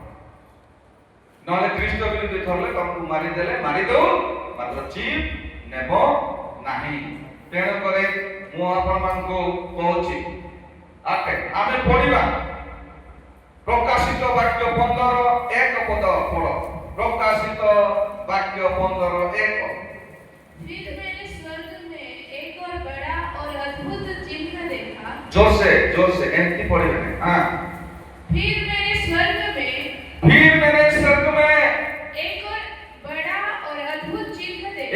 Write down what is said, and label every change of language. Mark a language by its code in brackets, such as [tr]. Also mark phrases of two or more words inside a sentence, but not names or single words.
[or] ନହେଲେ ଖ୍ରୀଷ୍ଟ ବିରୋଧୀ ଧରିଲେ ତମକୁ ମାରିଦେଲେ ମାରିଦଉ, ମାତ୍ର ଚିପ୍ ନେବ ନାହିଁ। ତେଣୁକରି ମୁଁ ଆପଣମାନଙ୍କୁ କହୁଛି, ଆମେ ପଢିବା ପ୍ରକାଶିତ ବାକ୍ୟ 15:1 ପଦ ପଢ। [hi] प्रकाशित वाक्य 15:1। फिर मैंने स्वर्ग में एक और बड़ा और अद्भुत चिन्ह देखा। जोर से एंटी पढ़िए। हाँ। फिर मैंने स्वर्ग में एक और बड़ा और अद्भुत चिन्ह देखा।